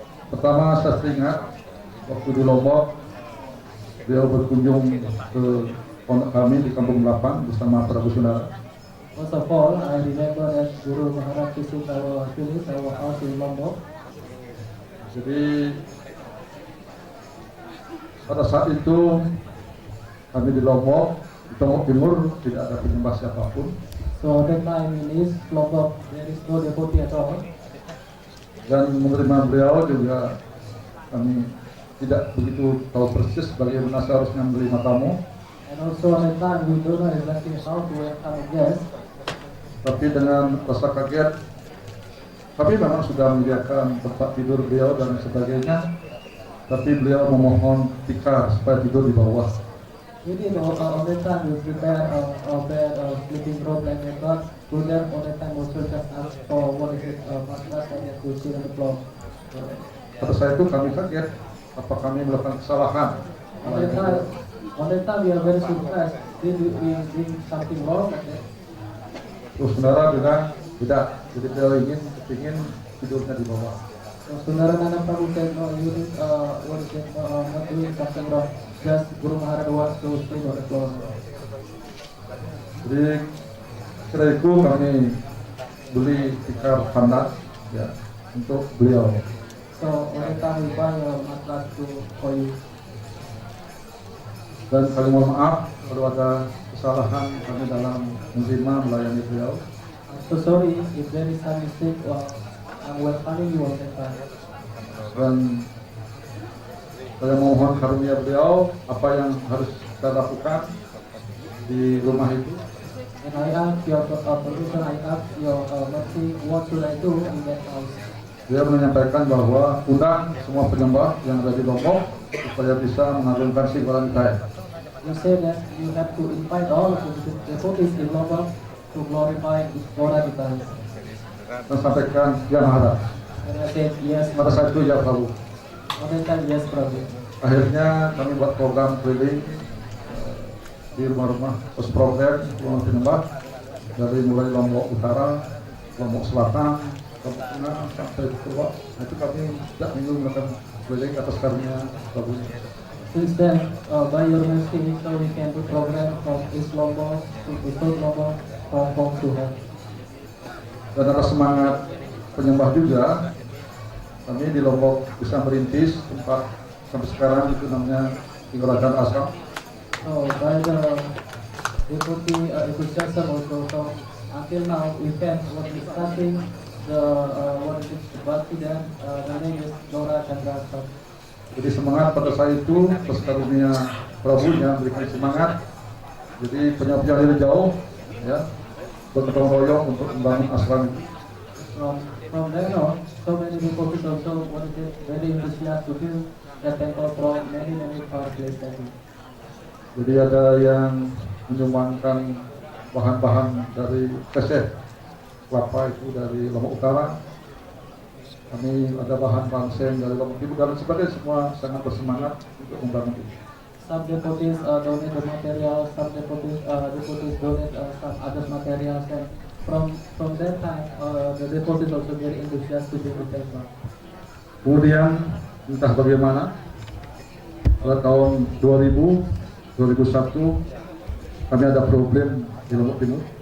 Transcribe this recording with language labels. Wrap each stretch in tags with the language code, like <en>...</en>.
<id>Pertama, saya teringat waktu di Lombok, beliau berkunjung ke pondok kami di Kampung Lapang bersama Prabu Saudara.</id> <en>First of all, I remember that Guru Maharaj visited our village, our house in Lombok.</en> <id>Jadi pada saat itu kami di Lombok, di Lombok Timur tidak ada penyembah siapapun.</id> <en>So at that time in East Lombok, there is no devotee at all.</en> <id>Dan menerima beliau juga kami tidak begitu tahu persis bagaimana seharusnya menerima tamu.</id> <en>And also at that time we don't know exactly how to welcome a guest.</en> <id>Tapi dengan rasa kaget, kami memang sudah menyediakan tempat tidur beliau dan sebagainya. Tapi beliau memohon tikar supaya tidur di bawah.</id> <en>We did at that time we prepare a bed, a sleeping robe like that. But to them at that time also just ask for what is it, mattress and to sit on the floor.</en> <id>Pada saat itu kami kaget, apa kami melakukan kesalahan?</id> <en>On that time we are very surprised. Did we do something wrong like that?</en> <id>Terus saudara bilang tidak, jadi beliau ingin tidurnya di bawah.</id> <en>So Saudara Nana Prabhu said, no, you did, what is it, not doing something wrong. Just Guru Maharaj wants to sleep on the floor.</en> <id>Jadi setelah itu kami beli tikar pandat ya untuk beliau.</id> <en>So on that time we buy a mattress for you.</en> <id>Dan kami mohon maaf kalau ada kesalahan kami dalam menerima melayani beliau.</id> <en>I'm so sorry if there is some mistake. I'm welcoming you on that time.</en> <id>Dan saya mohon karunia beliau apa yang harus kita lakukan di rumah itu.</id> <en>And I ask your permission, I ask your mercy, what should I do in that house?</en> <id>Dia menyampaikan bahwa undang semua penyembah yang ada di Lombok supaya bisa mengagungkan si Valentine.</id> <en>You say that you have to invite all of the devotees in Lombok to glorify Gora Gita.</en> <id>Dan sampaikan ya Maharaj.</id> <en>And I said yes.</en> <id>Pada saat itu ya Prabhu.</id> <en>On that time yes Prabhu.</en> <id>Akhirnya kami buat program keliling di rumah-rumah, terus program rumah penyembah dari mulai Lombok Utara, Lombok Selatan, Lombok Tengah sampai ke Pulau. Itu kami tidak minggu melakukan keliling atas karunia Prabhu.</id> <en>Since then, by your mercy, so we can do program from East Lombok to South Lombok, from home to home.</en> <id>Dan ada semangat penyembah juga. Kami di Lombok bisa merintis tempat sampai sekarang itu namanya Tinggalkan Asam.</id> <en>So by the devotee enthusiasm also, so until now we can starting the what is it, Bhakti dan the name is Gora Chandra Asam.</en> <id>Jadi semangat pada saat itu atas karunia Prabu-nya berikan semangat. Jadi penyembah dari jauh, ya, bergotong royong untuk membangun asram.</id> <en>From then on, so many devotees also wanted very enthusiastic to build the temple from many far places.</en> <id>Jadi ada yang menyumbangkan bahan-bahan dari keseh kelapa itu dari Lombok Utara. Kami ada bahan seng dari Lombok Timur dan sebagainya, semua sangat bersemangat untuk membangun itu.</id> <en>Some devotees donate the material, some devotees donate some other materials, and from that time the devotees also very enthusiastic to build the temple.</en> <id>Kemudian entah bagaimana pada tahun 2001 kami ada problem di Lombok Timur.</id>